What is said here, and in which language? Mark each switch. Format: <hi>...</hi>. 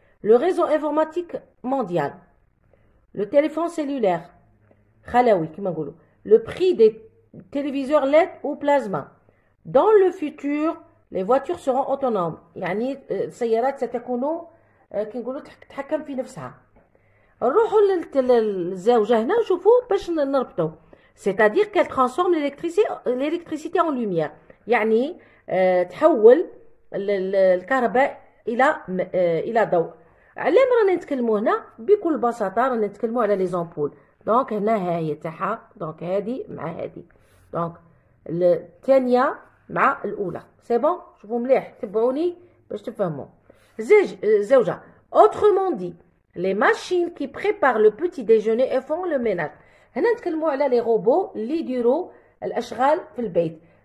<fr>Le réseau informatique mondial. Le téléphone cellulaire.</fr> <ar>خلوي كما نقولوا.</ar> <fr>Le prix des téléviseurs LED ou plasma. Dans le futur, les voitures seront autonomes.</fr> <ar>يعني السيارات ستكون كي نقولوا تتحكم في نفسها. نروحوا للزاوجة هنا نشوفوا باش نربطوا.</ar> <fr>C'est-à-dire qu'elle transforme l'électricité en lumière.</fr> <ar>يعني تحول الكهرباء إلى ضوء. على ما رانا نتكلموا هنا بكل بساطة رانا نتكلموا على</ar> <fr>لي زامبول.</fr> <ar>دونك هنا ها هي تاعها. دونك هذه مع هذه. دونك الثانية مع الأولى.</ar> <fr>سي بون.</fr> <ar>شوفوا مليح تبعوني باش تفهموا. زوجة.</ar> <fr>Autrement dit, les machines qui préparent le petit déjeuner et font le ménage.</fr> <ar>هنا نتكلموا على</ar> <fr>لي روبو</fr> <ar>اللي يديروا الأشغال في البيت.</ar>